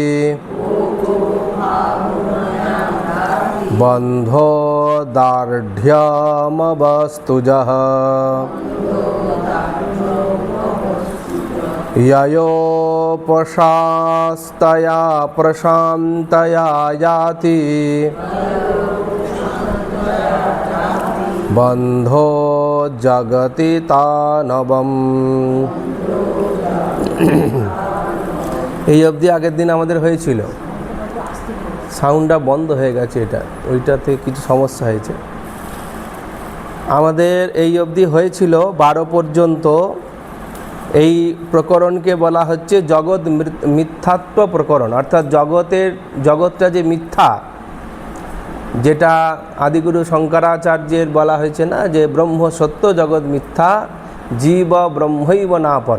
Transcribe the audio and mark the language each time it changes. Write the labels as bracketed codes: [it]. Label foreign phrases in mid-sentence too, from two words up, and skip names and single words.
[sa] बन्धो दार्ढ्यमवस्तुजः ययोपशास्तया प्रशान्तया याति बन्धो जगति तानवम्। [bn] এই অবধি আগের দিন আমাদের হয়েছিল, সাউন্ডটা বন্ধ হয়ে গেছে, এটা ওইটাতে কিছু সমস্যা হয়েছে। আমাদের এই অবধি হয়েছিল 12 পর্যন্ত। এই প্রকরণকে বলা হচ্ছে জগৎ মিথ্যাত্ব প্রকরণ, অর্থাৎ জগৎটা যে মিথ্যা, যেটা আদিগুরু শঙ্করাচার্যের বলা হয়েছে না, যে [sa] ব্রহ্ম সত্য জগৎ মিথ্যা জীব ব্রহ্মৈব না পর।